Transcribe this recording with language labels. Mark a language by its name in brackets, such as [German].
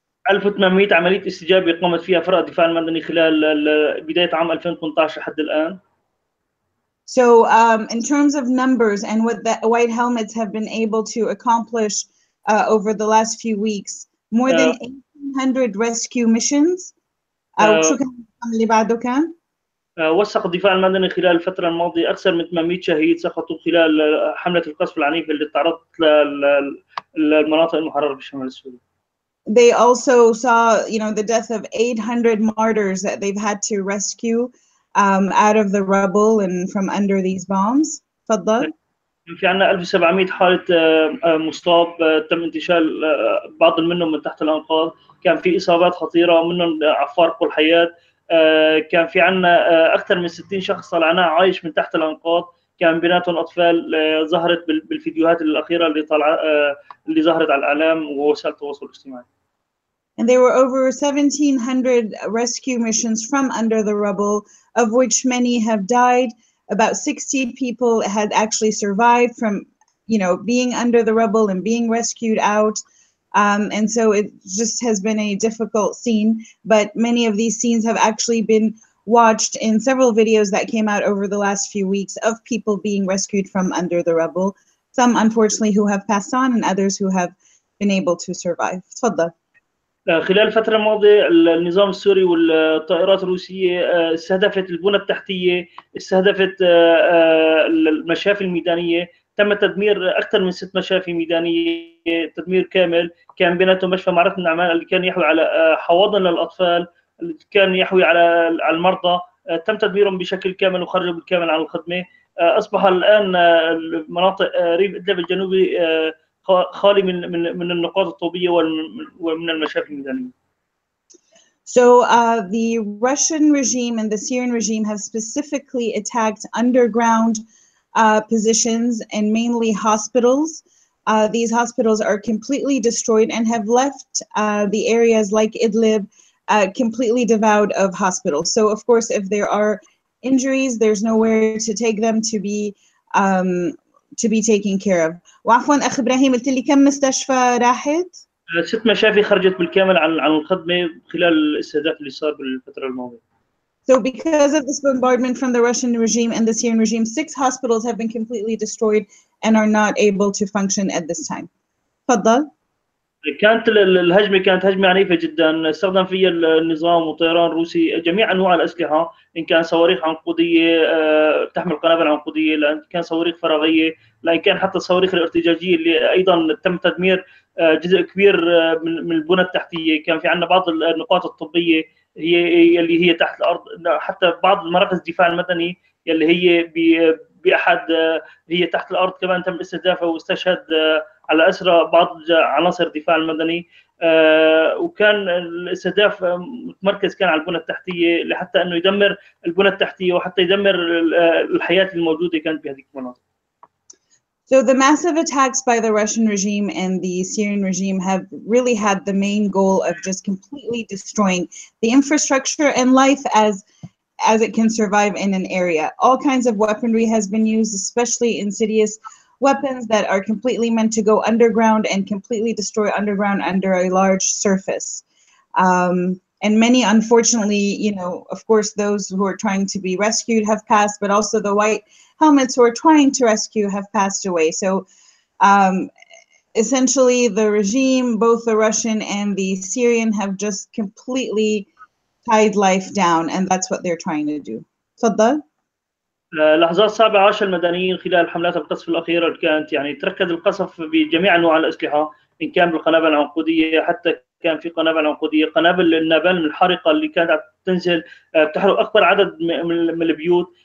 [Arabic] 1800 عملية استجابة قامت فيها فرق الدفاع المدني خلال بداية عام 2018 لحد الآن. [English] So in terms of numbers and what the White Helmets have been able to accomplish over the last few weeks, more than 1,800 rescue missions. [Arabic] شو كان اللي بعده كان؟ وثق الدفاع المدني خلال الفترة الماضية أكثر من 800 شهيد سقطوا خلال حملة القصف العنيفة اللي تعرضت للمناطق المحررة بالشمال السوري. They also saw, the death of 800 martyrs that they've had to rescue out of the rubble and from under these bombs. تفضل. في عندنا 1700 حالة مصاب تم انتشال بعض منهم من تحت الأنقاض. كان في إصابات خطيرة منهم فارقوا الحياة. كان في عندنا أكثر من 60 شخص طلعناه عايش من تحت الأنقاض، كان بيناتهم أطفال. ظهرت بالفيديوهات الأخيرة اللي ظهرت على الإعلام ووسائل التواصل الاجتماعي. [English] And there were over 1,700 rescue missions from under the rubble, of which many have died. About 60 people had actually survived from, being under the rubble and being rescued out. And so it just has been a difficult scene, but many of these scenes have actually been watched in several videos that came out over the last few weeks of people being rescued from under the rubble. Some, unfortunately, who have passed on and others who have been able to survive. [Arabic] تفضل. خلال الفترة الماضية النظام السوري والطائرات الروسية استهدفت البنى التحتية، استهدفت المشافي الميدانية. تم تدمير أكثر من 6 مشافي ميدانية تدمير كامل. كان بيناتهم مشفى معركة النعمان اللي كان يحوي على حواضن للأطفال، اللي كان يحوي على المرضى. تم تدميرهم بشكل كامل وخرجوا بالكامل عن الخدمة. أصبح الآن مناطق ريف إدلب الجنوبي خالي من النقاط الطوبية ومن المشافي الميدانية. [English] So the Russian regime and the Syrian regime have specifically attacked underground positions and mainly hospitals. These hospitals are completely destroyed and have left the areas like Idlib completely devoid of hospitals. So of course, if there are injuries, there's nowhere to take them to be taken care of. [Arabic] وعفوا أخ إبراهيم، قلت لي كم مستشفى راحت؟ 6 مشافي خرجت بالكامل عن الخدمة خلال الاستهداف اللي صار بالفترة الماضية. [English] So because of this bombardment from the Russian regime and the Syrian regime, 6 hospitals have been completely destroyed and are not able to function at this time. [Arabic] تفضل. كانت الهجمة كانت هجمة عنيفة جدا، استخدم فيها النظام وطيران روسي جميع أنواع الأسلحة، إن كان صواريخ عنقودية تحمل قنابل عنقودية، لأن كان صواريخ فراغية، لأن كان حتى الصواريخ الارتجاجية اللي أيضا تم تدمير جزء كبير من البنى التحتية. كان في عندنا بعض النقاط الطبية اللي هي تحت الأرض، حتى بعض مراكز الدفاع المدني اللي هي بأحد هي تحت الأرض كمان تم استهدافها واستشهد على أسرى بعض عناصر الدفاع المدني. وكان الاستهداف متمركز كان على البنى التحتية لحتى أنه يدمر البنى التحتية وحتى يدمر الحياة الموجودة كانت بهذه المناطق. [English] So the massive attacks by the Russian regime and the Syrian regime have really had the main goal of just completely destroying the infrastructure and life as it can survive in an area. All kinds of weaponry has been used, especially insidious weapons that are completely meant to go underground and completely destroy underground under a large surface. And many, unfortunately, of course, those who are trying to be rescued have passed, but also the white helmets who are trying to rescue have passed away. So essentially the regime, both the Russian and the Syrian, have just completely tied life down, and that's what they're trying to do. [Arabic] تفضل. لحظات صعبة عاشها المدنيين خلال حملات القصف الأخيرة اللي كانت تركز القصف بجميع أنواع الأسلحة، إن كان بالقنابل العنقودية، حتى كان في قنابل عنقودية، قنابل النابلم الحارقة اللي كانت تنزل بتحرق أكبر عدد من البيوت.